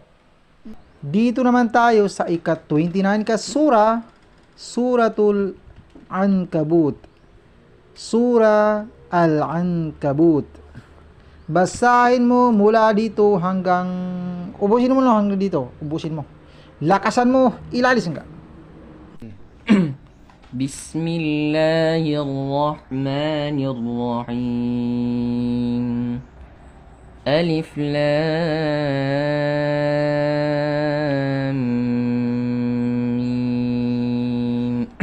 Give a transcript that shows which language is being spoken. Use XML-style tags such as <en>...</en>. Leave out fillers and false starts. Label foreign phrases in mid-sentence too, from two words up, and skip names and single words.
<tl>Dito naman tayo sa ika-29 ka sura, Suratul Ankabut. Sura Al-Ankabut. Basahin mo mula dito hanggang, ubusin mo lang hanggang dito. Ubusin mo. Lakasan mo, ilalisin ka.</tl> <ar>بسم الله الرحمن الرحيم. ألف لام ميم.</ar>